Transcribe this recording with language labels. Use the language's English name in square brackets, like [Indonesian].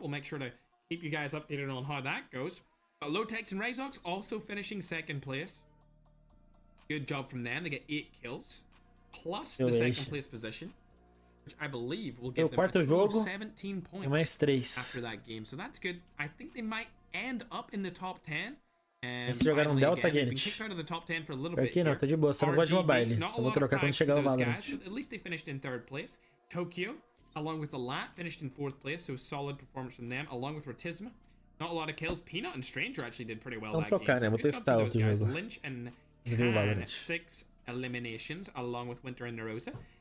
[English] We'll make sure to keep you guys updated on how that goes. But Lotex and Razox also finishing second place. Good job from them. They get 8 kills. Plus the second place position. Which I believe will give them a total of 17 points after that game. So that's good. I think they might end up in the top 10. [Portuguese] Eles jogaram Delta, Ganyth. Aqui não, tá de boa, só não gosto de mobile. Só vou trocar quando chegar o Valorant. [English] At least they finished in 3rd place. Tokyo, along with the Lat, finished in 4th place, so solid performance from them, along with Rotisma. Not a lot of kills. Peanut and Stranger actually did pretty well that game. [Portuguese] Trocar, né? Vou testar outro jogo. [English] Lynch and Can, 6 eliminations, along with Winter and Narosa.